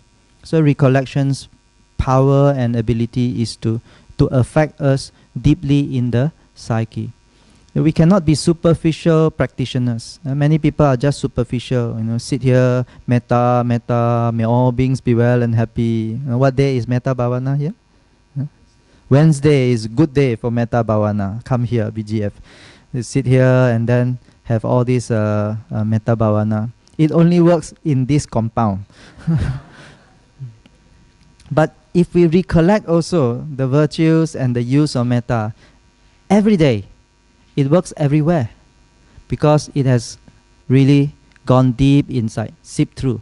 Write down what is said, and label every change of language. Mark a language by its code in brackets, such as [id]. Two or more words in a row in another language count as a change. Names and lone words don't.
[en] So recollection's power and ability is to affect us deeply in the psyche. We cannot be superficial practitioners. Many people are just superficial. Sit here, metta, may all beings be well and happy. What day is [pi] metta bhavana [en] here? Wednesday is good day for [pi] metta bhavana. [en] Come here, BGF. You sit here and then have all this [pi] metta bhavana. [en] It only works in this compound. But if we recollect also the virtues and the use of metta every day, it works everywhere, because it has really gone deep inside, seep through.